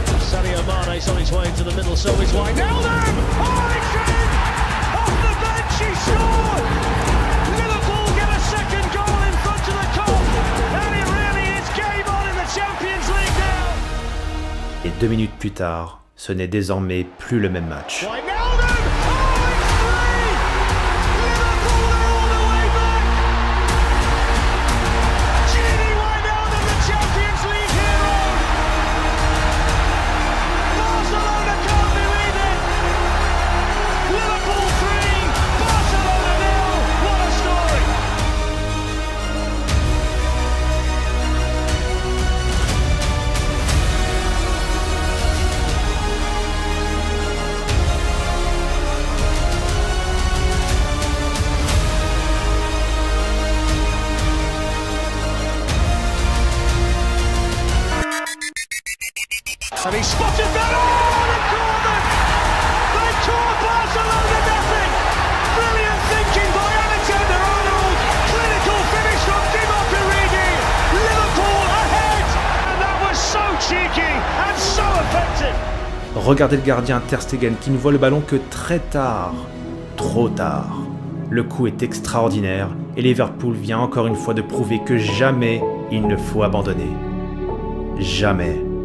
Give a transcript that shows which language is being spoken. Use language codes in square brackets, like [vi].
[en] Sadio Mane's on his way into the middle, so is Wijnaldum! Oh, it's in! Off the bench, he scored! Liverpool get a second goal in front of the Kop, and it really is game on in the Champions League now! [fr] Et 2 minutes plus tard, ce n'est désormais plus le même match. [en] Wijnaldum! Oh, it's free! Liverpool are all the way back! Gini Wijnaldum, the Champions League hero! Barcelona can't believe it! Liverpool 3, Barcelona 0, what a story! And he spotted that! Oh, they caught them! They caught Barcelona nothing! Brilliant thinking by Alexander-Arnold! Clinical finish from Divock Origi! Liverpool ahead! And that was so cheeky and so effective! [fr] Regardez le gardien Ter Stegen qui ne voit le ballon que très tard. Trop tard. Le coup est extraordinaire et Liverpool vient encore une fois de prouver que jamais il ne faut abandonner. Jamais.